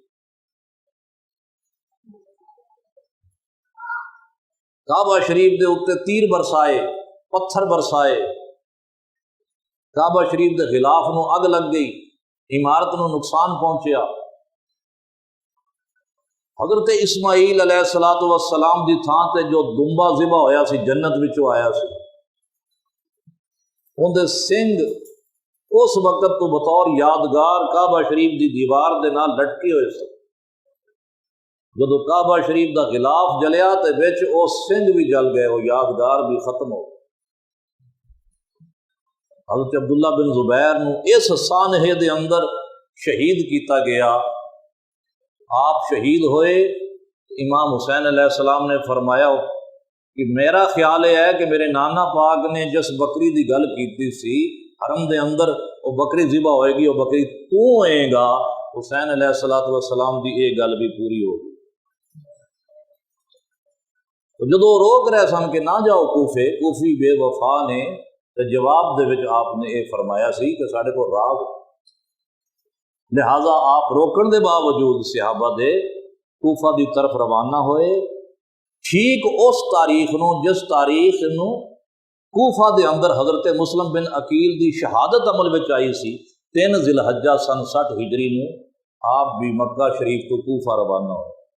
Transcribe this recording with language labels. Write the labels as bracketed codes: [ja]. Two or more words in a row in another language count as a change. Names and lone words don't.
[pa] کعبہ شریف دے اتنے تیر برسائے، پتھر برسائے، کعبہ شریف دے غلاف نو اگ لگ گئی، عمارت نو نقصان پہنچیا۔ حضرت اسماعیل [ar] علیہ السلام [pa] دی تھان تے جو دمبا ذبح ہویا سی جنت وچوں آیا سی، ان دے سنگ اس وقت تو بطور یادگار کعبہ شریف دی دیوار دے نال لٹکے ہوئے سے۔ جدو کعبہ شریف دا غلاف جلیا تے وچ او سنگ بھی جل گئے، وہ یادگار بھی ختم ہو گئے۔ حضرت عبداللہ بن زبیر نو اس سانحے دے اندر شہید کیتا گیا۔ آپ شہید ہوئے، امام حسین [ar] علیہ السلام [ur] نے فرمایا کہ میرا خیال یہ ہے کہ [pa] میرے نانا پاک نے جس بکری دی گل کیتی سی حرم دے اندر وہ بکری ذبح ہوئے گی، وہ بکری تو ہوئے گا۔ حسین [ar] علیہ السلام [pa] دی یہ گل بھی پوری ہو گئی۔ تو جدو روک رہے سن کہ نہ جاؤ کوفے، کوفی بے وفا نے تو جواب دے وچ آپ نے یہ فرمایا سی کہ ساڈے کو راہ، لہذا آپ روکن دے باوجود صحابہ دے کوفہ دی طرف روانہ ہوئے، ٹھیک اس تاریخ نو جس تاریخ نو کوفہ دے اندر حضرت مسلم بن عقیل دی شہادت عمل وچ آئی سی، 3 ذی الحجہ سن 60 ہجری نو آپ بھی مکہ شریف تو کوفہ روانہ ہوئے۔